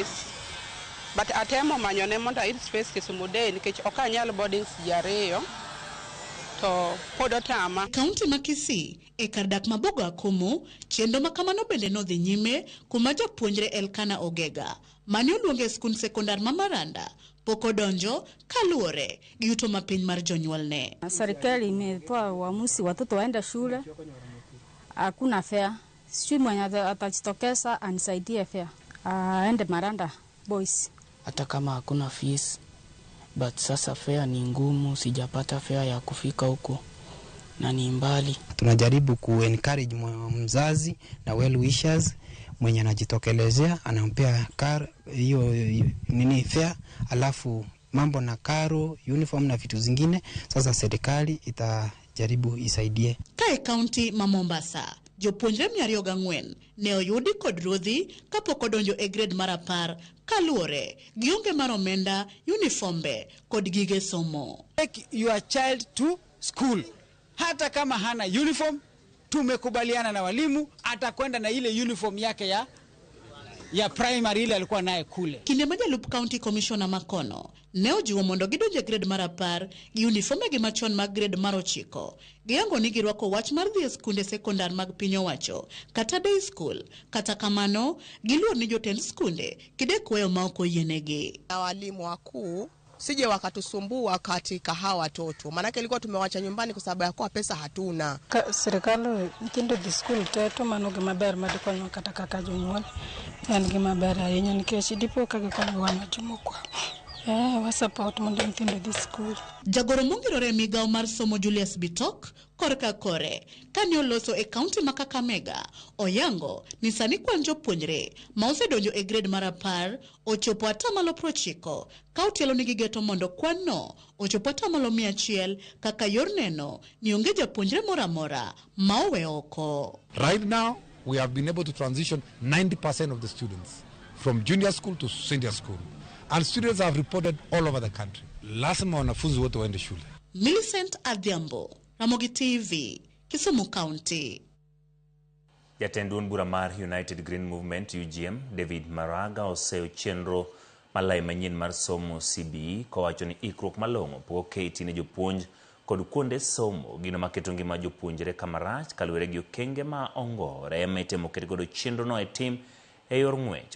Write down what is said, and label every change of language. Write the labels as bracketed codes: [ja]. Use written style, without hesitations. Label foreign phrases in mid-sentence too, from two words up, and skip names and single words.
[luo] But atemo manyone mondo ayud space Kisumu Day nikech ok anyal boardings ji 2 to pod otama. Kaunti ma Kisii e kar dak mabogo Akumu chenro makamano bende nodhi nyime kuma japuonjre Elkana Ogega mane oluonge skund sekondar ma Maranda pok odonjo kaluore gi yuto mapiny mar jonyuolne. [sw] Serikali imetoa uamuzi watoto waenda shule, hakuna fare. Sijui mwenye atajitokeza anisaidie fare aende Maranda Boys. Hata kama hakuna fees, but sasa fare ni ngumu, sijapata fare ya kufika huko na ni mbali. Tunajaribu ku-encourage mzazi na [en] well wishers [sw] mwenye anajitokelezea anampea hiyo nini fare, alafu mambo na karo, uniform na vitu zingine sasa serikali itajaribu isaidie. [luo] Kae kaunti ma Mombasa jopuonjre 204 ne oyudi kod ruodhi kapok odonjo e grade mar 10 kaluore gionge mar omenda, uniformbe kod gige somo. [en] Take your child to school. [sw] Hata kama hana uniform, tumekubaliana na walimu atakwenda na ile uniform yake ya primary ile alikuwa naye kule. [luo] Kinde majalup County Commissioner Makono ne ojiwo mondo gidonje grade mar 10 gi uniform gi machon mag grade mar 9. Giyango ni girwako wach mar dhi e skunde sekondar mag piny owacho kata day school. Kata kamano giluor ni jotend skunde kidek weyo ma ok oyienegi. [sw] Walimu wakuu sije wakatusumbua katika hawa watoto, maanake ilikuwa tumewacha nyumbani kwa sababu ya kwa pesa hatuna. [luo] Serikali nyithindo dhi skul teto mano gima ber madikonyo kata kaka jonyuol. En gima ber ahinya nikech dipo ka gikonyo wan jomoko. Support mondo nyithindo dhi skul. Jagoro mongirore migao mar somo Julius Bitok korka kore kane oloso e kaunti ma Kakamega oyango ni sani kwan jopuonjre ma osedonjo e grade mar 10 ochopo 90% ka otielo nigi geto mondo kwan no ochopo 100% kaka yor neno ni onge japuonjre moramora ma owe oko. [en] Right now we have been able to transition 90% of the students from junior school to senior school. And students have reported all over the country. [sw] Lazima wanafunzi wote waende shule. Millicent Adhiambo, Ramogi TV, Kisumu County. [luo] Jatend duond bura mar United Green Movement UGM David Maraga oseo chenro malai manyien mar somo CBE kowacho ni ikruok malong'o pok oketi ne jopuonj kod kuonde somo gino maketo ngima jopuonjre kamarach kaluwore gi okenge ma ongore metemo keto godo chenro no e tim e yor ng'wech.